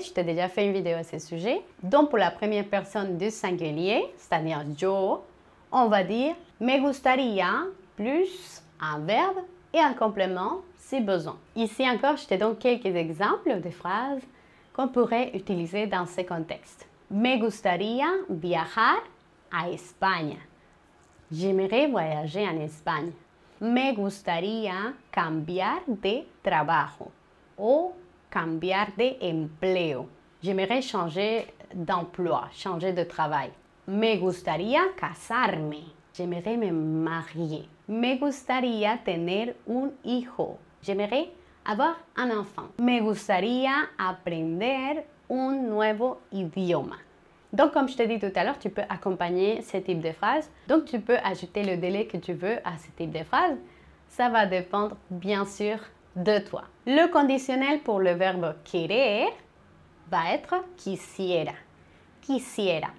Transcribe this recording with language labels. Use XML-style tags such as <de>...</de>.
<fr>Je t'ai déjà fait une vidéo à ce sujet. Donc pour la première personne du singulier, c'est-à-dire yo, on va dire</fr> <es>me gustaría</es> <fr>plus un verbe et un complément si besoin. Ici encore, je te donne quelques exemples de phrases qu'on pourrait utiliser dans ce contexte.</fr> <es>Me gustaría viajar a España.</es> <fr>J'aimerais voyager en Espagne.</fr> <es>Me gustaría cambiar de trabajo o cambiar de empleo.</es> <fr>J'aimerais changer d'emploi, changer de travail.</fr> <es>Me gustaría casarme.</es> <fr>J'aimerais me marier.</fr> <es>Me gustaría tener un hijo.</es> <fr>J'aimerais avoir un enfant.</fr> <es>Me gustaría aprender un nuevo idioma.</es> <fr>Donc, comme je te dis tout à l'heure, tu peux accompagner ce type de phrase. Donc, tu peux ajouter le délai que tu veux à ce type de phrase. Ça va dépendre, bien sûr, de toi. Le conditionnel pour le verbe querer va être</fr> <es>quisiera. Quisiera.</es>